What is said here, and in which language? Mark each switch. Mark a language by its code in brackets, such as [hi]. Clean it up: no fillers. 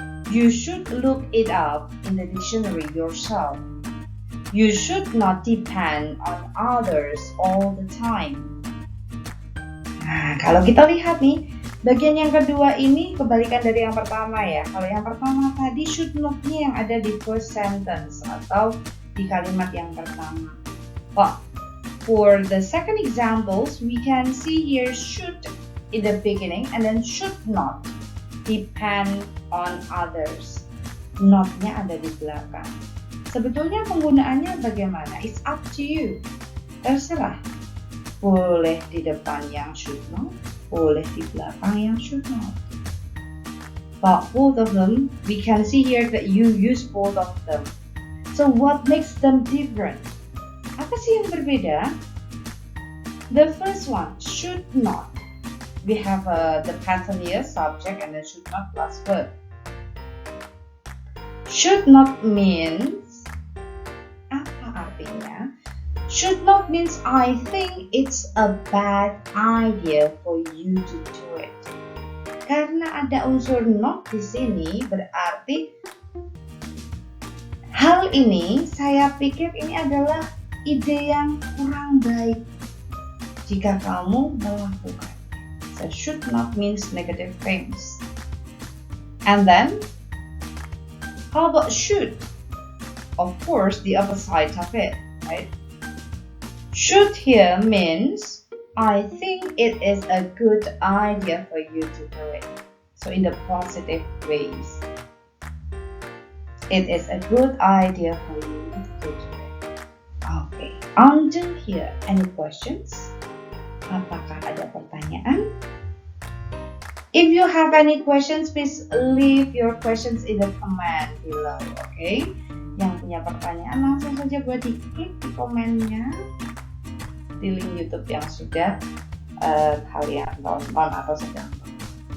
[en] You should look it up in the dictionary yourself. You should not depend on others all the time. [id] Nah, kalau kita lihat nih, bagian yang kedua ini kebalikan dari yang pertama ya. Kalau yang pertama tadi should not-nya yang ada di first sentence atau di kalimat yang pertama. [en] For the second examples, we can see here should in the beginning and then should not depend on others. [id] Not-nya ada di belakang. Sebetulnya penggunaannya bagaimana? [en] It's up to you. [id] Terserah. Boleh di depan yang should not, boleh di belakang yang should not. [en] But both of them, we can see here that you use both of them. So what makes them different? [id] Apa sih yang berbeda? [en] The first one, should not. We have the pattern here, subject and then should not plus verb. Should not means, [id] apa artinya? [en] Should not means I think it's a bad idea for you to do it. [id] Karena ada unsur not di sini, berarti hal ini saya pikir ini adalah ide yang kurang baik jika kamu melakukan. [en] So should not means negative things. And then, how about should? Of course, the opposite of it, right? Should here means I think it is a good idea for you to do it. So in the positive ways. It is a good idea for you to do it. Okay, until here, any questions? [id] Apakah ada pertanyaan? [en] If you have any questions, please leave your questions in the comment below, okay? [id] Yang punya pertanyaan langsung saja buat di-klik di komennya di link YouTube yang sudah kalian tonton atau sedang tonton.